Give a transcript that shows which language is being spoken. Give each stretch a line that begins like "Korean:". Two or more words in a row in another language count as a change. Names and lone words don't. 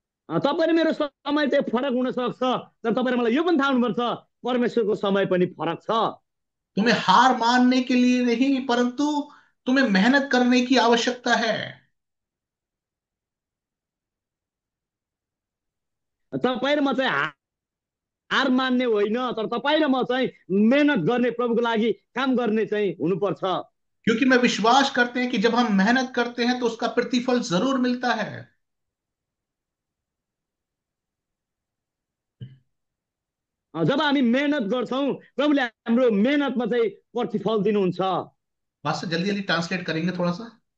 Nepali: तपाईँ र मेरो समय चाहिँ फरक हुन सक्छ, तर तपाईँ र मलाई यो पनि थाहा हुनुपर्छ, परमेश्वरको समय पनि फरक छ।
Hindi: तुम्हें हार मानने के लिए नहीं, परंतु तुम्हें मेहनत करने की आवश्यकता है।
Nepali: तपाईँ र म चाहिँ हार मान्ने होइन, तर तपाईँ र म चाहिँ मेहनत गर्ने, प्रभुको लागि काम गर्ने चाहिँ हुनुपर्छ।
Hindi: क्योंकि मैं विश्वास करते हैं कि जब हम मेहनत करते हैं तो उसका प्रतिफल जरूर मिलता है।
Nepali: जब हामी मेहनत गर्छौँ, प्रभुले हाम्रो मेहनतमा चाहिँ प्रतिफल दिनुहुन्छ।
Hindi: बात से जल्दी जल्दी ट्रांसलेट करेंगे थोड़ा सा।